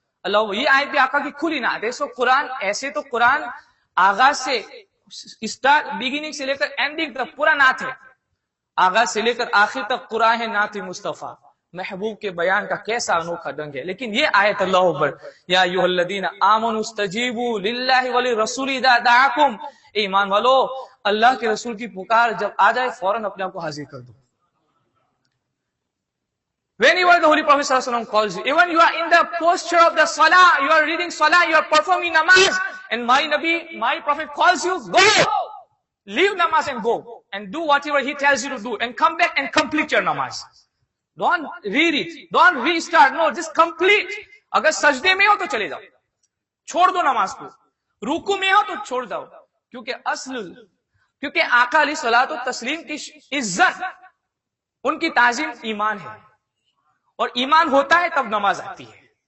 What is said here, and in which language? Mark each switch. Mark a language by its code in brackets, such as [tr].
[ur] اللہ یہ آیت بھی آقا کی کھلی نعت ہے. سو قرآن ایسے تو قرآن آغاز سے بگننگ سے لے کر اینڈنگ تک پورا نعت ہے، آغاز سے لے کر آخر تک قرآن ہے نعت مصطفیٰ. محبوب کے بیان کا کیسا انوکھا ڈنگ ہے. لیکن یہ آیت اللہ اکبر، [ar] یا ایھا الذین آمنوا استجیبوا للہ وللرسول اذا دعاکم، [ur] ایمان والو اللہ کے رسول کی پکار جب آ جائے فوراً اپنے آپ کو حاضر کر دو. [en] Whenever the Holy Prophet ﷺ calls you, even you are in the posture of the salah, you are reading salah, you are performing namaz, and my Nabi, my Prophet calls you, go! Leave namaz and go, and do whatever he tells you to do, and come back and complete your namaz. Don't read it, don't restart, no, just complete. [ur] اگر سجدے میں ہو تو چلے جاؤ، چھوڑ دو نماز کو. رکوع میں ہو تو چھوڑ دو، کیونکہ آقا علیہ الصلوۃ والتسلیم کی عزت، ان کی تعظیم ایمان ہے، اور ایمان ہوتا ہے تب نماز آتی ہے.